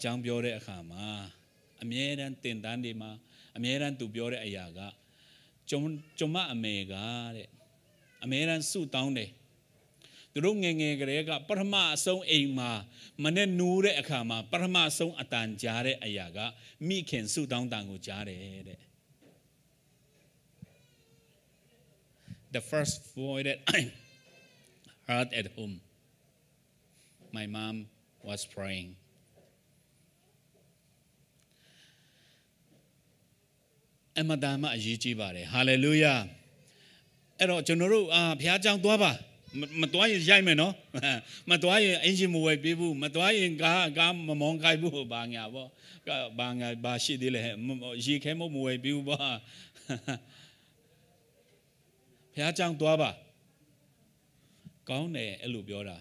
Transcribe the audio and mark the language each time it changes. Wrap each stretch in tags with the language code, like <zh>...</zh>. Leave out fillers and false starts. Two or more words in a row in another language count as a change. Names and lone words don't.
<my>ကြောင်းပြောတဲ့အခါမှာအမြဲတမ်းတင်တန်းတွေမှာအမြဲတမ်းသူပြောတဲ့အရာကကျမအမေကတဲ့အမြဲတမ်းဆုတောင်းတယ်သူတို့ငယ်ငယ်ကလေးကပထမအဆုံးအိမ်မှာမနဲ့နိုးတဲ့အခါမှာပထမဆုံးအတန်ကြားတဲ့အရာကမိခင်ဆုတောင်းတန်ကိုကြားတယ်တဲ့</my> <en>The first voice that I heard at home, my mom was praying.</en> <my>အမဒါမအရေးကြီးပါတယ် Hallelujah အဲ့တော့ကျွန်တော်တို့ဘုရားကြောင့်သွားပါမသွားရင်ရိုက်မယ်နော်မသွားရင်အင်ဂျင်မဝယ်ပေးဘူးမသွားရင်ကားမမောင်းခိုင်းဘူးဘာညာပေါ့ဘာရှိသေးလဲရေခဲမဝယ်ပေးဘူးပေါ့ဘုရားကြောင့်သွားပါကောင်းတယ်အဲ့လိုပြောတာ</my>